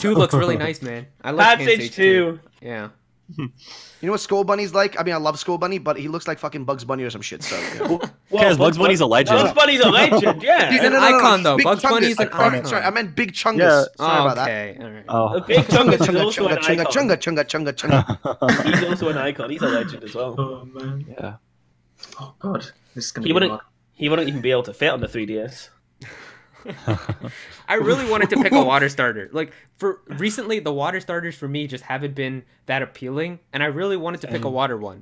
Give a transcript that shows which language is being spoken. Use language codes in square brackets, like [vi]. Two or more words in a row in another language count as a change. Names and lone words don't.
[en] 2 looks really nice, man. I like Pansage Pansage 2. Yeah. You know what Skull Bunny's like? I mean, I love Skull Bunny, but he looks like fucking Bugs Bunny or some shit. So. Yeah. Because Bugs Bunny's a legend. Bugs Bunny's a legend, yeah. He's an icon, though. Big Bugs Bunny's Chungus. an icon. Sorry, I meant Big Chungus. Yeah. Sorry about that. Okay. All right. Oh. A big Chungus is Chunga, also an chunga, icon. chunga, chunga, chunga. He's also an icon. He's a legend as well. Oh man. Yeah. Oh god. This is gonna He be wouldn't. hard. He wouldn't even be able to fit on the 3DS. I really wanted to pick a water starter. Like for recently, the water starters for me just haven't been that appealing, and I really wanted to pick a water one.